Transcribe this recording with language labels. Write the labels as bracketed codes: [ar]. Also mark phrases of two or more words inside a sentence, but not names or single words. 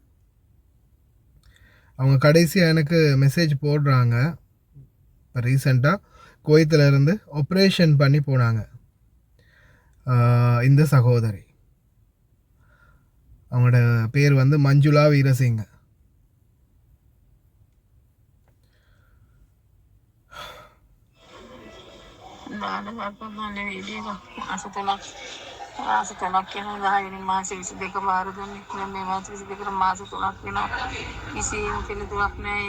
[ta] அவங்க கடைசியாக எனக்கு மெசேஜ் போடுறாங்க. இப்போ ரீசெண்டாக குவைத்தில் இருந்து ஆப்ரேஷன் பண்ணி போனாங்க இந்த சகோதரி. அவங்களோட பேர் வந்து மஞ்சுளா வீரசிங்க. [si] මාස 3ක් වෙනවා 10 වෙනි මාසේ 22 බාර දුන්නේ. මේ මාස 22 මාස 3ක් වෙනවා. කිසිම පිළිතුරක් නැහැ.